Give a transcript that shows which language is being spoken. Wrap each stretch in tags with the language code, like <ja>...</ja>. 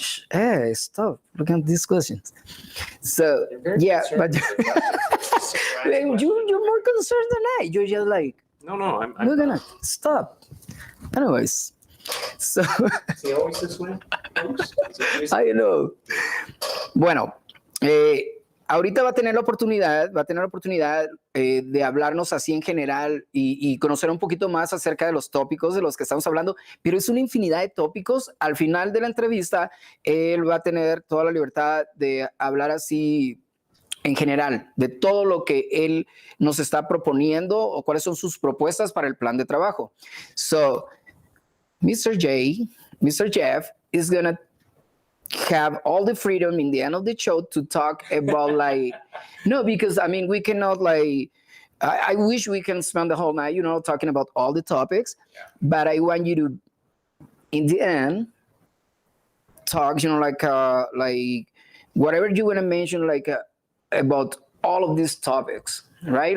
<en>Hey, stop looking at these questions. So, yeah, but you're more concerned than I. You're just like, No, I'm we're gonna stop. Anyways, so See, always this way, folks? I know.</en> <es>Bueno, ahorita va a tener la oportunidad de hablarnos así en general y conocer un poquito más acerca de los tópicos de los que estamos hablando, pero es una infinidad de tópicos. Al final de la entrevista, él va a tener toda la libertad de hablar así en general, de todo lo que él nos está proponiendo o cuáles son sus propuestas para el plan de trabajo.</es> <en>So, Mr. Jeff is gonna have all the freedom in the end of the show to talk about no, because I mean, we cannot I wish we can spend the whole night, talking about all the topics, but I want you to, in the end, talk, like whatever you want to mention, about all of these topics, right?</en>